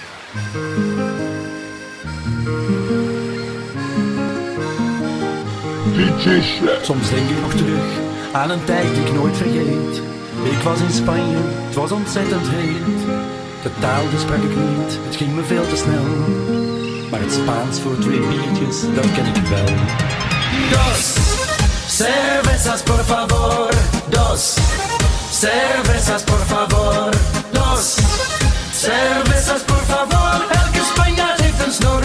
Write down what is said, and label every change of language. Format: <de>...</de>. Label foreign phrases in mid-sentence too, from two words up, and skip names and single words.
<nl>Soms denk ik nog terug aan een tijd die ik nooit vergeet. Ik was in Spanje, het was ontzettend heet. De taal die sprak ik niet, het ging me veel te snel. Maar het Spaans voor 2 biertjes, dat ken ik wel.</nl> <es>Dos cervezas por favor. Dos cervezas por favor. Dos cervezas por favor.</es> <nl>Elke Spanjaard heeft een snor.</nl>